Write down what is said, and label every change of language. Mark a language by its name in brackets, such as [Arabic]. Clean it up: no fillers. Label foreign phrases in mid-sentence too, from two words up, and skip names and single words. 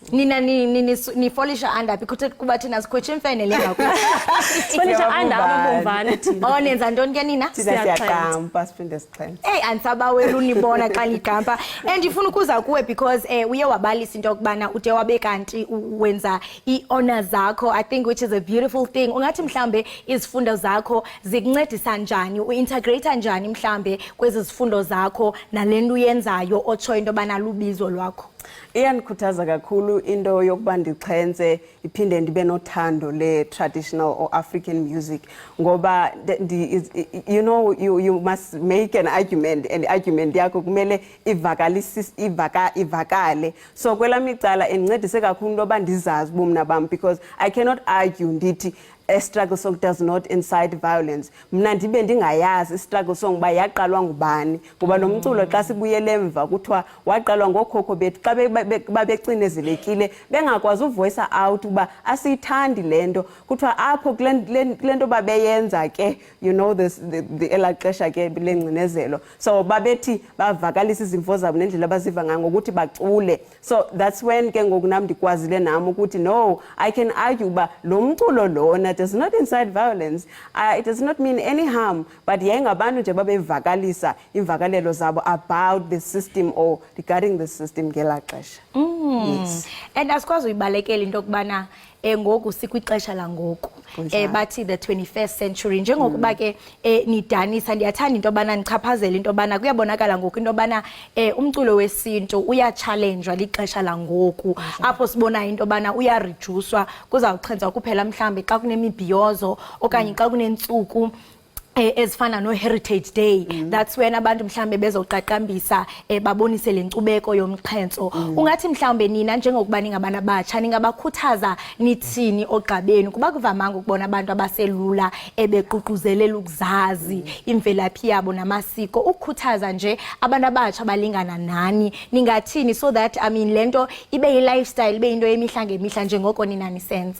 [Xhosa] Nina nifolisha andaphi kuba thina sikhotshe imfene lengaku. Folisha amabomvane thina. Oh nenza ntoni ke nina? Siyaqampa siphinde sixhenxe. Hey ansabawela unibona xa ligampa. And ndifuna ukuza kuwe because uye wabalisa into yokubana ude wabe kanti wenza i-honors zakho, [English] I think, which is a beautiful thing. [Xhosa] Ungathi mhlambe izifundo zakho zikuncedisa njani, uintegrate njani mhlambe kwezi zifundo zakho nalento uyenzayo otsho into bana lubizo lwakho? Iyandikhuthaza kakhulu into yokuba ndixhenze iphinde ndibe nothando le- [English] traditional or African music [Xhosa] ngoba [English] you know you must make an argument and argument [Xhosa] yakho kumele ivakale. So kwelami icala endincedise kakhulu into yoba ndizazi ubumna bam [English] because I cannot argue [Xhosa] ndithi [English] a struggle song does not incite violence. [Xhosa] Mna ndibe ndingayazi i- [English] struggle song [Xhosa] uba yaqalwa ngubani ngoba lo mculo xa sibuyele emva kuthiwa waqalwa ngookhokho bethu xa babecinezelekile bengakwazi uvoice out uba asiyithandi le nto kuthiwa apho kule nto babeyenza ke [English] you know [Xhosa] elaa xesha ke lengcinezelo so babethi bavakalisa izimvo zabo nendlela abaziva ngayo ngokuthi bacule. [English] So that's when [Xhosa] ke ngoku nam ndikwazile nam ukuthi [English] no, I can argue [Xhosa] uba lo mculo lona [English] does not incite violence. It does not mean any harm, but [Xhosa] yengabantu nje babevakalisa imvakalelo zabo [English] about the system or regarding the system [Xhosa] ngela xesha. [English] Yes. [Xhosa] And asikwazi uyibalekela into kubana ngoku sikwixesha langoku bathi [English] the 21st century [Xhosa] njengokuba ke nidanisa ndiyathanda into bana nichaphazela into bana kuyabonakala ngoku into bana umculo wesintu uyachallengewa lixesha langoku apho sibona into bana uyareducewa kuzawuxhentswa kuphela mhlambe xa kunemibhiyozo okanye xa kunentsuku ezifana no Heritage Day. [English] That's when [Xhosa] abantu mhlambe bezoqaqambisa babonise lenkcubeko yomxhentso. Ungathi mhlambe nina njengokuba ningabantu abatsha ningabakhuthaza nithini ogqabeni kuba kuvamanga ukubona abantu abaselula beququzelela ukuzazi imvelaphi yabo namasiko ukukhuthaza nje abantu abatsha balingana nani ningathini [English] so that [Xhosa] lento ibe yi-lifestyle ibe into yemihla ngemihla njengoko nina nisenza?